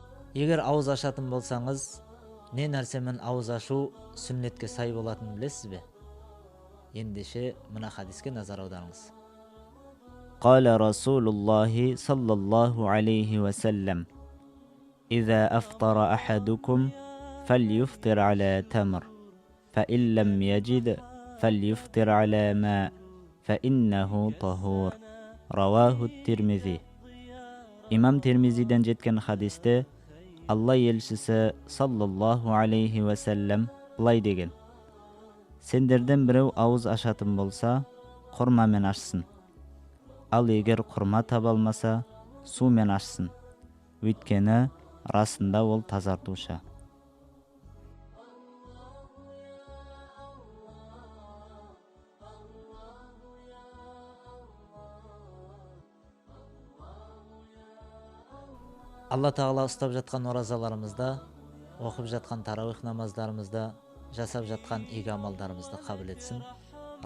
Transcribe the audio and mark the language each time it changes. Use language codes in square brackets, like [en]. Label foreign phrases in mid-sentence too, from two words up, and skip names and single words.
[kk] Егер ауыз ашатын болсаңыз, не нәрсемен ауыз ашу сүннетке сай болатынын білесіз бе? Ендеше мына хадиске назар аударыңыз. [ar] قال رسول الله صلى الله عليه وسلم إذا أفطر أحدكم فليفطر على تمر فإن لم يجد فليفطر على ماء فإنه طهور رواه الترمذي. [kk] İmam Tirmizi'den жеткен хадисте Алла елшісі [ar] صلى الله عليه وسلم [kk] былай деген: сендерден біреу ауыз ашатын болса, құрмамен ашсын. Ал егер құрма таба алмаса, сумен ашсын. Өйткені расында ол тазартушы. Алла Тағала ұстап жатқан оразаларымызда, оқып жатқан тарауих намаздарымызда, жасап жатқан игі амалдарымызды қабыл етсін.